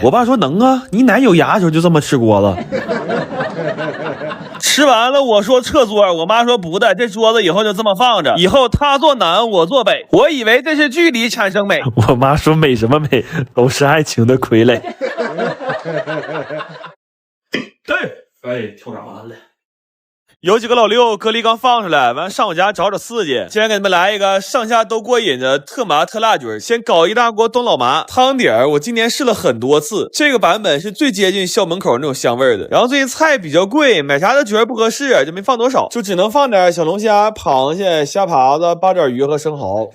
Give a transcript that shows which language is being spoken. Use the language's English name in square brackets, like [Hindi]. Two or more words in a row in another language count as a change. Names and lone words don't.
[Chinese] 我爸說能啊，你奶有牙的時候就這麼吃鍋子。吃完了，我說撤桌，我媽說不的，這桌子以後就這麼放着，以後他坐南，我坐北。我以為這是距離產生美，我媽說美什麼美，都是愛情的傀儡。哎，跳啥完了？有幾個老六隔離剛放出來，完上我家找刺激。今天給你們來一個上下都過癮的特麻特辣菌。先搞一大鍋冬老麻湯底兒，我今年試了很多次，這個版本是最接近校门口那種香味的。然後最近菜比較貴，買啥都覺得不合適，就沒放多少，就只能放點小龍蝦、螃蟹、蝦爬子、八爪魚和生蠔。